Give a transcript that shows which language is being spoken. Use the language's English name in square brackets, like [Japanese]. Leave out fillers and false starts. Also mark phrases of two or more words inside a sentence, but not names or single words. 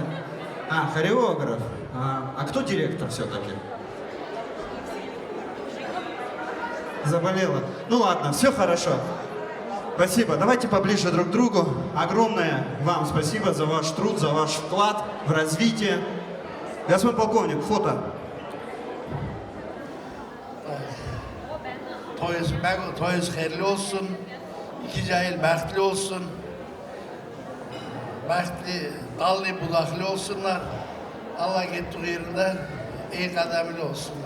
[Russian] А, хореограф. А кто директор все-таки? Заболела. Ну ладно, все хорошо. Спасибо. Давайте поближе друг к другу. Огромное вам спасибо за ваш труд, за ваш вклад в развитие. Господин полковник, фото. [Turkish] Toyuz hayırlı olsun. [Azerbaijani] İki cahil bəxtli olsun. Bəxtli, dallı budaklı olsunlar. [Turkish] Allah gittiği yerinde iyi kademli olsunlar.